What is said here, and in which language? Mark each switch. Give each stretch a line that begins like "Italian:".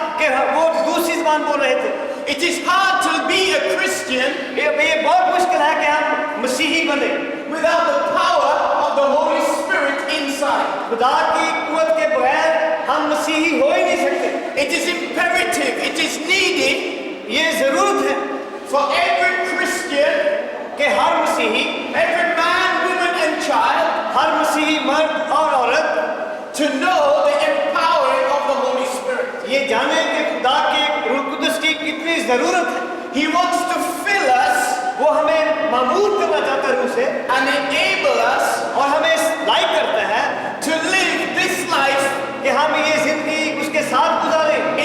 English: It is hard to be a Christian
Hindi: ये बहुत मुश्किल है कि हम मसीही बने
English: without the power of the Holy Spirit inside.
Hindi: खुदा की कुव्वत के बगैर हम मसीही हो ही नहीं सकते।
English: It is imperative, it is needed
Hindi: ये जरूरत है
English: for every Christian,
Hindi: कि हर मसीही,
English: every man, woman and child
Hindi: हर मसीही मर्द और औरत
English: to know the empowering of the Holy Spirit.
Hindi: ये जाने कि खुदा के रूह कुदस की कितनी जरूरत है।
English: He wants to fill us
Hindi: वो हमें मामूर करना चाहता है रूह से
English: and enable us
Hindi: और हमें लाइक करता है
English: to live this life
Hindi: कि हम ये जिंदगी उसके साथ गुजारें।